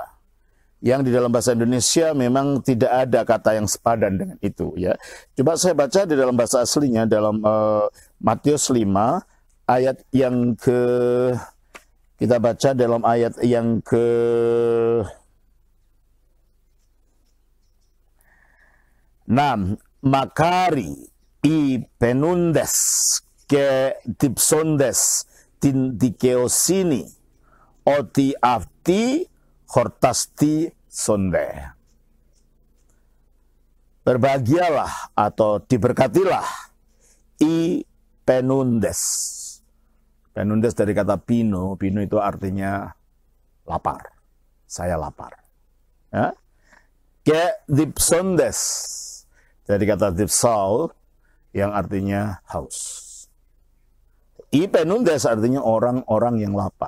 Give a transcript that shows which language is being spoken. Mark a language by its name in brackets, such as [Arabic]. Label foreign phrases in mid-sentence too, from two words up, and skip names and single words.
[Indonesian] Yang di dalam bahasa Indonesia memang tidak ada kata yang sepadan dengan itu. Ya, coba saya baca di dalam bahasa aslinya dalam Matius 5 ayat yang kita baca dalam ayat yang ke-6, [Greek] μακάριοι οἱ πεινῶντες καὶ διψῶντες τὴν δικαιοσύνην ὅτι αὐτοὶ χορτασθήσονται. [Indonesian] Berbahagialah atau diberkatilah [Greek] οἱ πεινῶντες. [Indonesian] Penundes dari kata pino. Pino itu artinya lapar. Saya lapar. Ya? [Greek] καὶ διψῶντες [Indonesian] dari kata dipsol yang artinya haus. Ipenundes artinya orang-orang yang lapar.